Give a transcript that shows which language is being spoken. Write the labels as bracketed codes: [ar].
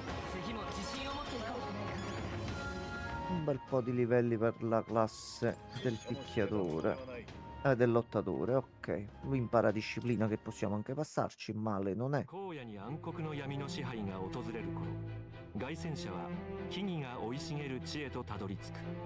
[ja] 次も自信を持っていこう。 [it] Un bel po' di livelli per la classe del picchiatore. Del lottatore, ok. Lui impara disciplina che possiamo anche passarci, male non è. [ja] 荒野に暗黒の闇の支配が訪れる頃、凱旋者は木々が生い茂る地へとたどり着く。